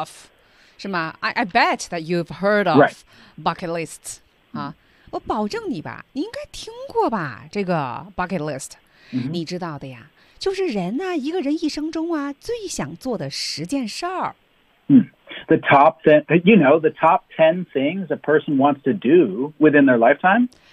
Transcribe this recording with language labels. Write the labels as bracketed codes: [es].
[en] of, [zh] 是吗 [en] ？I bet that you've heard of、 right. bucket lists. [zh] 啊，我保证你吧，你应该听过吧？这个 bucket list，、 mm-hmm. 你知道的呀，就是人呢、啊，一个人一生中啊，最想做的十件事儿。 [en] 嗯、mm.，the top ten, you know, the top ten things a person wants to do within their lifetime.